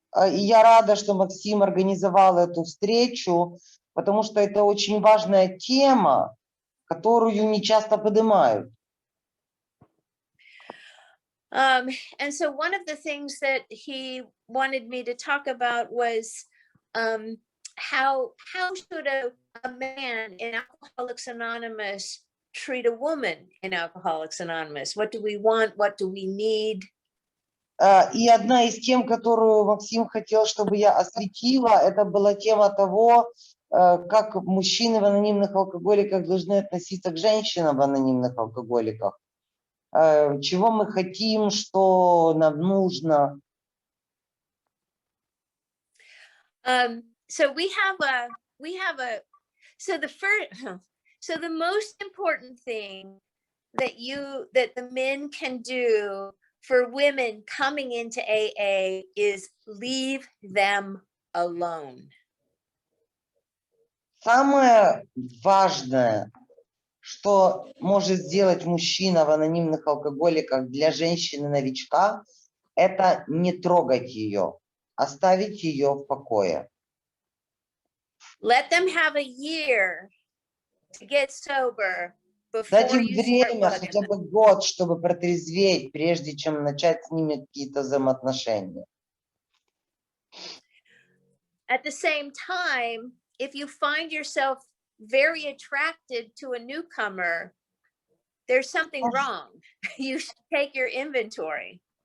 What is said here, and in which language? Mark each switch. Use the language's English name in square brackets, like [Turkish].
[Russian] И я рада, что Максим организовал эту встречу, потому что это очень важная тема, которую не часто поднимают. [English] And so one of the things that he wanted me to talk about was how should a man in Alcoholics Anonymous treat a woman in Alcoholics Anonymous? What do we want? What do we need? [Russian] И одна из тем, которую Максим хотел, чтобы я осветила, это была тема того, как мужчины в анонимных алкоголиках должны относиться к женщинам в анонимных алкоголиках. Чего мы хотим, что нам нужно. [English] So the most important thing that the men can do for women coming into AA is leave them alone. [Russian] Самое важное, что может сделать мужчина в анонимных алкоголиках для женщины-новичка, это не трогать ее, оставить ее в покое. [English] Let them have a year to get sober before [Russian] Дать им [English] you [Russian] время, [English] start [Russian] хотя бы год, чтобы протрезветь, прежде чем начать с ними какие-то взаимоотношения. [English] At the same time, if you find yourself very attracted to a newcomer, there's something wrong. You should take your inventory.